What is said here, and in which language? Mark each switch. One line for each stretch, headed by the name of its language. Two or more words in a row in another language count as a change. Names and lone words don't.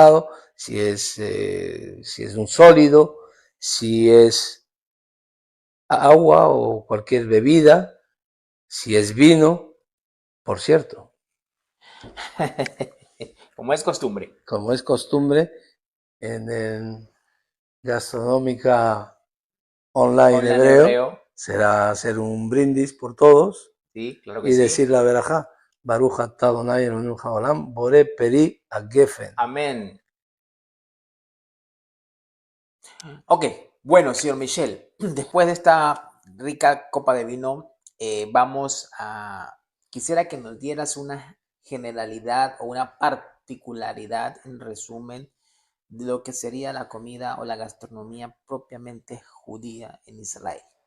Spanish: pescado, si es un sólido, si es agua o cualquier bebida, si es vino, por cierto, Como es costumbre. como es costumbre en el Gastronómica Online Online Hebreo, hebreo. será hacer un brindis por todos Sí, claro que y sí. decir la verajá.
Hebrew: ברוך אתה אדוני אלוהינו העולם בורא פרי הגפן.
Spanish: Amén. Ok, bueno, señor Michel, después de esta rica copa de vino, quisiera que nos dieras una generalidad o una particularidad, en resumen, de lo que sería la comida o la gastronomía propiamente judía en Israel.